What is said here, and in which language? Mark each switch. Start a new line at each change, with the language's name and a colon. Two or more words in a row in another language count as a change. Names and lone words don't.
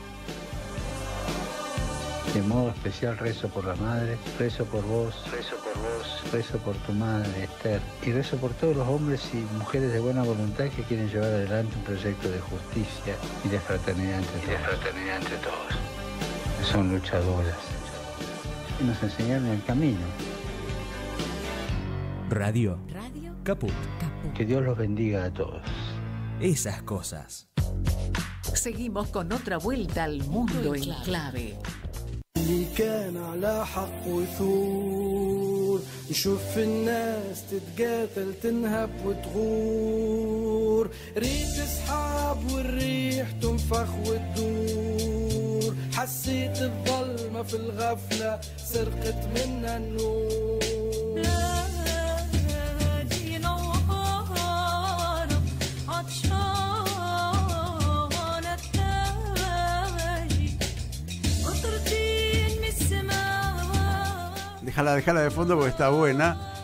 Spanish: De modo especial rezo por la madre, rezo por vos, rezo por tu madre, Esther, y rezo por todos los hombres y mujeres de buena voluntad que quieren llevar adelante un proyecto de justicia y de fraternidad entre todos. Son luchadoras y nos enseñaron el camino. Radio Caput. Que Dios los bendiga a todos. Esas cosas. Seguimos con otra vuelta al mundo en clave.
Arabic: اللي كان على حق وثور نشوف الناس تتقاتل تنهب وتغور ريت اصحاب والريح تنفخ وتدور حسيت الظلمة في الغفلة سرقت منا النور
Spanish: Déjala de fondo porque está buena.